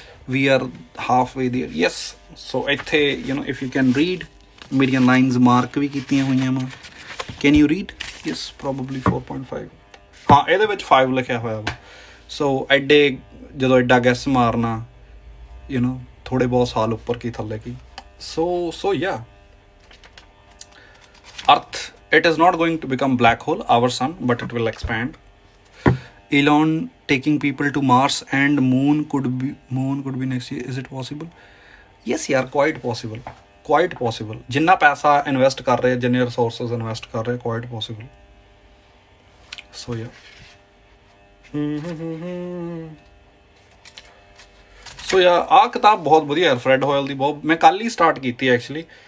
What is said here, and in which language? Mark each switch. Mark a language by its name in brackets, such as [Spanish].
[English] We are half way there. Yes, so ਇੱਥੇ if you can read, [Punjabi] ਮੇਰੀਆਂ lines mark ਵੀ ਕੀਤੀਆਂ ਹੋਈਆਂ ਵਾ. [English] Can you read? Yes, probably [Punjabi] 4.5. ਹਾਂ, ਇਹਦੇ ਵਿੱਚ 5 ਲਿਖਿਆ ਹੋਇਆ ਵਾ. ਸੋ ਐਡੇ ਜਦੋਂ ਐਡਾ ਗੈਸ ਮਾਰਨਾ, ਥੋੜ੍ਹੇ ਬਹੁਤ ਸਾਲ ਉੱਪਰ ਕੀ ਥੱਲੇ ਕੀ. [English] So yeah, earth it is not going to become black hole, our sun, but it will expand. Elon taking people to Mars and moon could be next year. Is it possible? Yes yaar, quite possible. [Punjabi] ਜਿੰਨਾ ਪੈਸਾ invest ਕਰ ਰਹੇ, ਜਿੰਨੇ resources invest ਕਰ ਰਹੇ, [English] quite possible. So yeah. [Punjabi] ਸੋ ਯਾਰ ਆਹ ਕਿਤਾਬ ਬਹੁਤ ਵਧੀਆ ਯਾਰ, ਫਰੈਡ ਹੋਇਲ ਦੀ. ਬਹੁਤ ਮੈਂ ਕੱਲ੍ਹ ਹੀ ਸਟਾਰਟ ਕੀਤੀ ਐਕਚੁਅਲੀ.